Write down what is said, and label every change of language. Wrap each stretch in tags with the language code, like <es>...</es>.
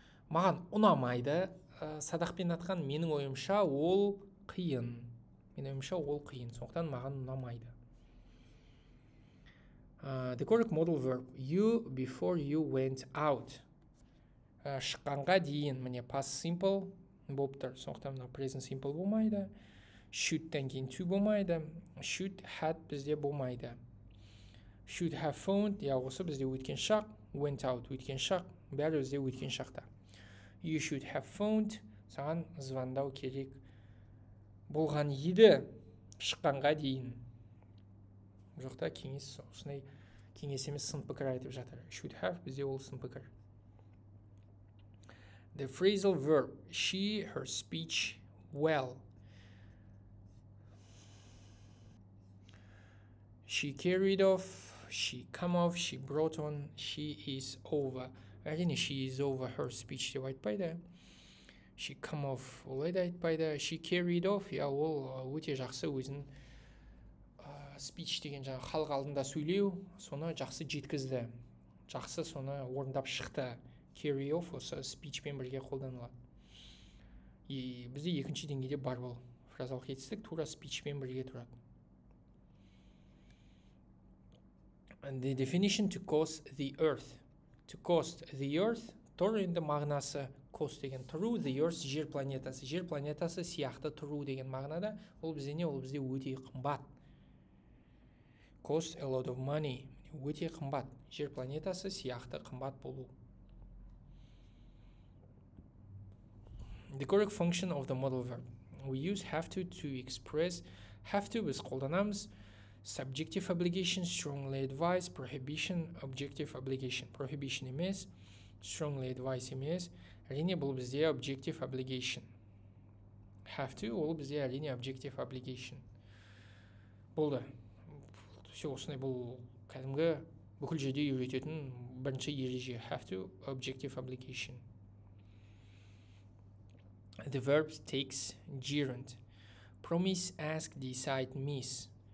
<kk>Маған ұнамайды, садақпен атқан, менің ойымша ол қиын. Сондықтан маған ұнамайды.</kk> <en>The correct modal verb, you before you went out.</en> <kk>Шыққанға дейін, міне past simple болып тұр. Сондықтан present simple болмайды. Should-тен кейін to болмайды.</kk> <en>Should had</en> <kk>бізде болмайды.</kk> <en>Should have found,</en> <kk>осы бізде өткен шақ.</kk> <en>Went out</en> <kk>өткен шақ. Бәрі бізде өткен шақта.</kk> <en>You should have found,</en> <kk>саған звондау керек болған еді шыққанға дейін. Жоқта кеңес, осындай кеңес емес сын пікір айтып жатыр. Should have бізде ол сын пікір.</kk> <en>The phrasal verb, she, her speech, well. She carried off, she come off, she brought on, she is over. Әрине, she is over her speech</en> <kk>деп айтпайды.</kk> <en>She come off,</en> <kk>олай да айтпайды.</kk> <en>She carried off,</en> <kk>ол өте жақсы өзін speech деген жаңа халық алдында сөйлеу, соны жақсы жеткізді. Жақсы соны орындап шықты. carry off осы спичпен бірге қолданылады. И бізде екінші деңгейде бар бұл фразалық етістік тура спичпен бірге тұрады.</kk> <en>And the definition to cost the earth. To cost the earth,</en> <kk>тұр енді мағынасы cost деген тұру, the earth жер планетасы. Жер планетасы сияқты тұру деген мағынада. Ол бізде не? Ол бізде өте қымбат.</kk> <en>Cost a lot of money.</en> <kk>Өте қымбат. Жер планетасы сияқты қымбат болу.</kk> <en>The correct function of the modal verb. We use have to express.</en> <kk>Have to біз қолданамыз.</kk> <en>Subjective obligation, strongly advise, prohibition, objective obligation.</en> <kk>Prohibition емес, strongly advise емес. Әрине бұл бізде objective obligation. Have to ол бізде әрине objective obligation. Болды. Осындай бұл кәдімгі бүкіл жерде үйрететін бірінші ереже.</kk> <en>Have to, objective obligation. The verb takes gerund. Promise, ask, decide, miss.</en>